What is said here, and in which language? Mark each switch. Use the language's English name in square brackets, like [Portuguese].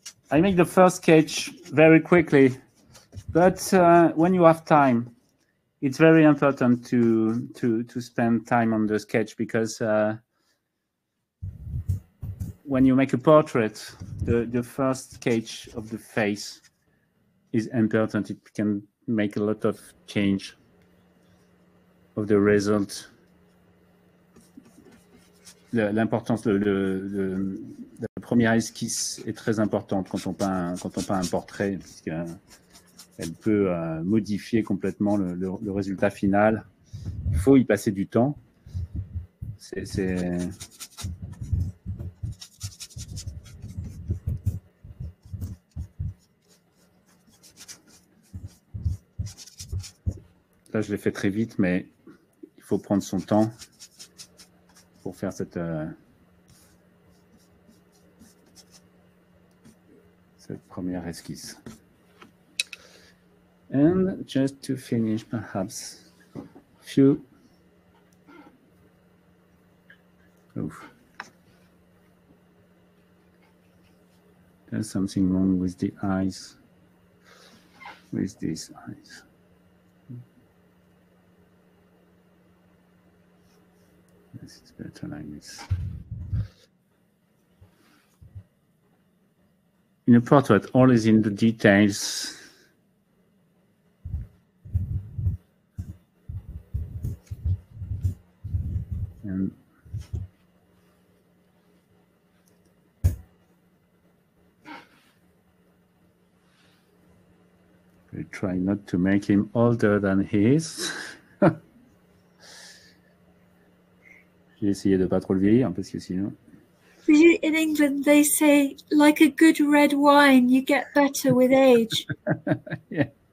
[English] I make the first sketch very quickly, but when you have time, it's very important to spend time on the sketch, because when you make a portrait, the first sketch of the face is important. It can make a lot of change of the result. [French] L'importance, la première esquisse est très importante quand on peint un portrait, puisqu'elle peut modifier complètement le résultat final. Il faut y passer du temps. Là, je l'ai fait très vite, mais il faut prendre son temps pour faire cette première esquisse. [English] And just to finish, perhaps few. Oof. There's something wrong with the eyes, with these eyes. This is better like this. In a portrait, all is in the details. And we try not to make him older than he is. [French] J'ai essayé de pas trop le vieillir, parce que sinon. [English] In England, they say, like a good red wine, you get better with age. Yeah.